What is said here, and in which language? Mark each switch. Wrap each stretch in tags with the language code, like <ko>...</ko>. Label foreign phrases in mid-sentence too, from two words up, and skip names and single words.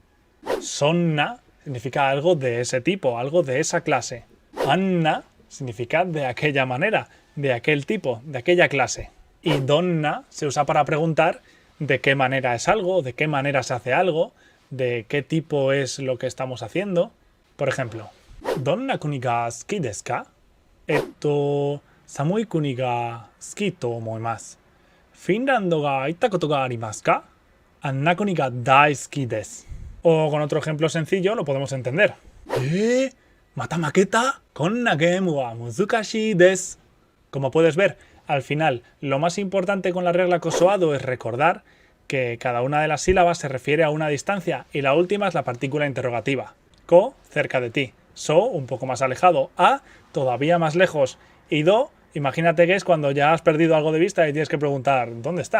<es>Sonna significa algo de ese tipo, algo de esa clase. Anna significa de aquella manera, de aquel tipo, de aquella clase. Y donna se usa para preguntar de qué manera es algo, de qué manera se hace algo, de qué tipo es lo que estamos haciendo. Por ejemplo,</es> <ja>¿どんな国が好きですか? 寒い国が好きと思います. ¿Finlandiaが行ったことがありますか? あんな国が大好きです.</ja> <es>O con otro ejemplo sencillo lo podemos entender.</es> <ja>¿また負けた？こんなゲームは難しいです.</ja> <es>Como puedes ver, al final, lo más importante con la regla kosoado es recordar que cada una de las sílabas se refiere a una distancia y la última es la partícula interrogativa. Ko, cerca de ti. So, un poco más alejado. A, todavía más lejos. Y do, imagínate que es cuando ya has perdido algo de vista y tienes que preguntar ¿dónde está?</es>